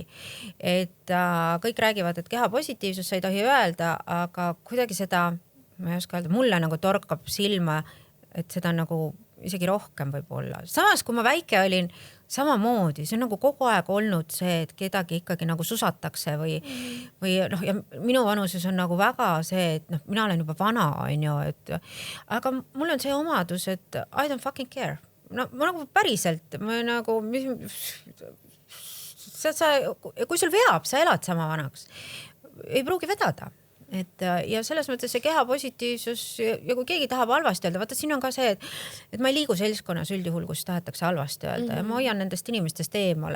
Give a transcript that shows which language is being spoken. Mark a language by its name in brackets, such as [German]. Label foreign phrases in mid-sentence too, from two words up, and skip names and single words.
[Estonian] Et kõik räägivad, et keha positiivsus sa ei tohi öelda, aga kuidagi seda, ma ei oska öelda, mulle nagu torkab silma, et seda nagu isegi rohkem võib-olla. Samas, kui ma väike olin, samamoodi, see on nagu kogu aeg olnud see, et kedagi ikkagi nagu susatakse või noh, ja minu vanuses on nagu väga see, et noh, mina olen juba vana, on ju, et aga mul on see omadus, et [English] I don't fucking care. [Estonian] No, ma nagu päriselt, ma nagu kui sul veab, sa elad sama vanaks. Ei pruugi vedada. Et, ja selles mõttes see keha positiivsus ja kui keegi tahab halvasti öelda, vaata siin on ka see, et ma ei liigu seltskonnas üldjuhul, kus tahetakse halvasti öelda ja ma hoian nendest inimestest eemale.